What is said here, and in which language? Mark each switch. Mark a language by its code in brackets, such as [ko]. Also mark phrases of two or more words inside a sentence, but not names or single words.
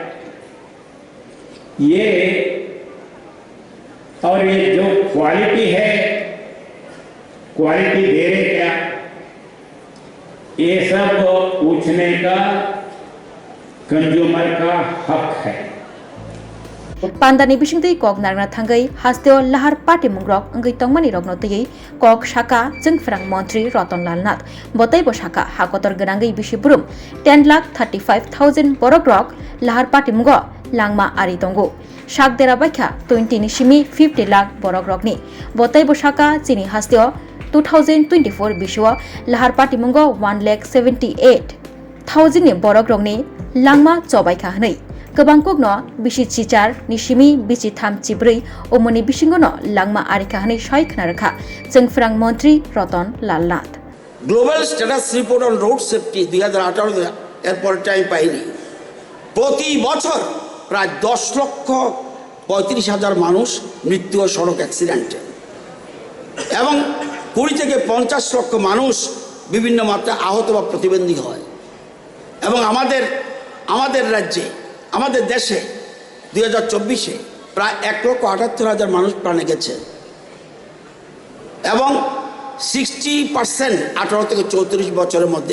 [hi] ये और ये जो क्वालिटी है क्वालिटी दे रहे क्या ये सब पूछने का कंज्यूमर का हक है। [trp] Pandani Bishingti Kok Narna Thangai Hasteo Lahar Party Mungrok Ngai Tongmani Rogno Tei Kok Shaka Jengfrang Montri Roton Lalnat Botai Boshaka Hakotor Ganangai Bishibrum 10,35,000 Borogrok Lahar Party Mungo Langma Aritongo Shak Dera Bakha 20 Nishimi 50 lakh Borogrokni Botai Boshaka Chini Hasteo 2024 Bishwa Lahar Party Mungo 1,78,000 Borogrokni Langma Chobaika Hanai Kabangkogno Bishi Chichar Nishimi Bichi Tham Chibri Omoni Bishingono Langma Arika Hani Shoik Naraka Jengfrang Montri Roton Lalnat [bn] Global Status Report on Road Safety 2018 এরপর টাইম পাইনি প্রতি বছর প্রায় 10,35,000 মানুষ মৃত্যু ও সড়ক অ্যাক্সিডেন্টে এবং 20 থেকে 50 লক্ষ মানুষ বিভিন্ন মাত্রায় আহত বা প্রতিবন্ধী হয় এবং আমাদের রাজ্যে আমাদের দেশে 2024-এ প্রায় 1,78,000 মানুষ প্রাণে গেছে এবং 60% 18 থেকে 34 বছরের মধ্যে।